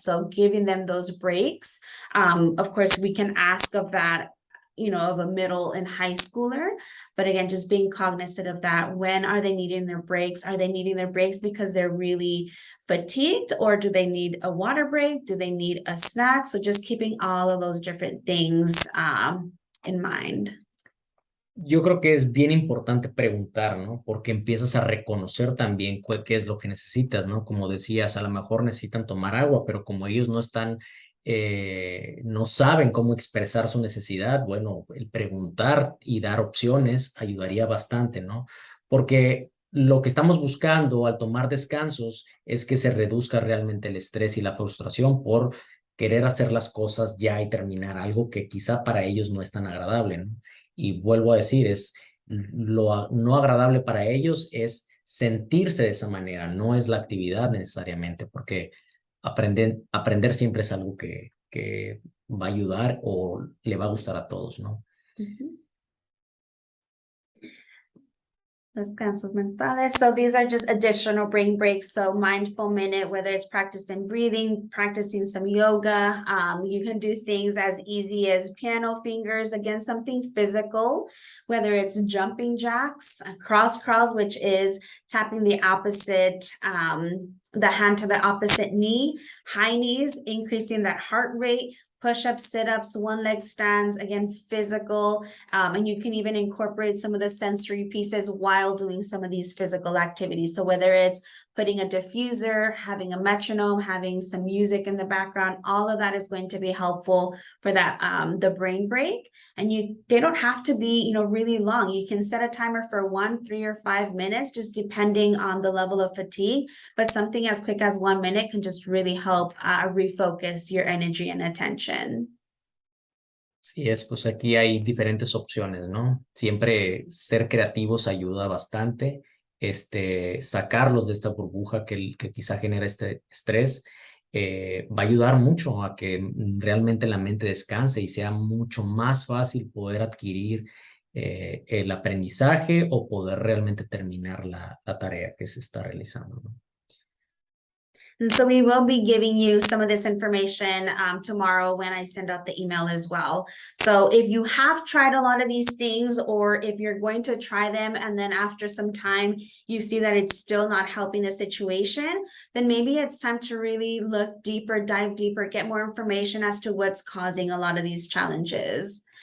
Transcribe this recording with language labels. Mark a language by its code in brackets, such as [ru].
[en] So giving them those breaks, of course, we can ask of that, of a middle and high schooler. But again, just being cognizant of that. When are they needing their breaks? Are they needing their breaks because they're really fatigued, or do they need a water break? Do they need a snack? So just keeping all of those different things in mind. [es] Yo creo que es bien importante preguntar, ¿no? Porque empiezas a reconocer también qué es lo que necesitas, ¿no? Como decías, a lo mejor necesitan tomar agua, pero como ellos no saben cómo expresar su necesidad, bueno, el preguntar y dar opciones ayudaría bastante, ¿no? Porque lo que estamos buscando al tomar descansos es que se reduzca realmente el estrés y la frustración por querer hacer las cosas ya y terminar algo que quizá para ellos no es tan agradable, ¿no? Y vuelvo a decir, lo no agradable para ellos es sentirse de esa manera, no es la actividad necesariamente, porque aprender siempre es algo que va a ayudar o le va a gustar a todos, ¿no? Descansos mentales. [en] So these are just additional brain breaks. So mindful minute, whether it's practicing breathing, practicing some yoga. You can do things as easy as piano fingers, again, something physical, whether it's jumping jacks, cross crawls, which is tapping the opposite, the hand to the opposite knee, high knees, increasing that heart rate, push-ups, sit-ups, one-leg stands, again, physical. And you can even incorporate some of the sensory pieces while doing some of these physical activities. So whether it's putting a diffuser, having a metronome, having some music in the background, all of that is going to be helpful for that, the brain break. And they don't have to be, really long. You can set a timer for 1, 3, or 5 minutes, just depending on the level of fatigue. But something as quick as 1 minute can just really help refocus your energy and attention. [es] Sí, pues aquí hay diferentes opciones, ¿no? Siempre ser creativos ayuda bastante, sacarlos de esta burbuja que quizá genera este estrés va a ayudar mucho a que realmente la mente descanse y sea mucho más fácil poder adquirir el aprendizaje o poder realmente terminar la tarea que se está realizando, ¿no? [en] And so we will be giving you some of this information tomorrow when I send out the email as well. So if you have tried a lot of these things, or if you're going to try them and then after some time you see that it's still not helping the situation, then maybe it's time to really look deeper, dive deeper, get more information as to what's causing a lot of these challenges.